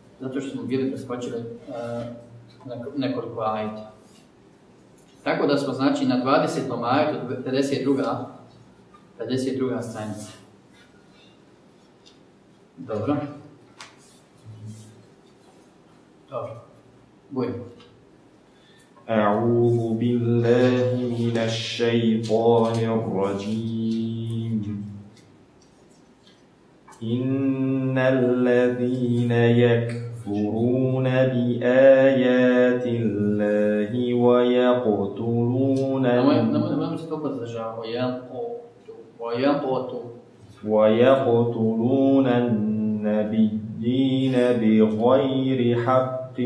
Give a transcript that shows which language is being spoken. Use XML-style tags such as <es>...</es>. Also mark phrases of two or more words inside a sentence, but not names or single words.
<bs>Nekoliko ajeta. Tako da smo znači na 20. ajetu, 52. stranica. Dobro. Bujmo.</bs> <ar>أعوذ بالله من الشيطان الرجيم إن الذين يكفرون بآيات الله ويقتلون النبيين بغير حق</ar>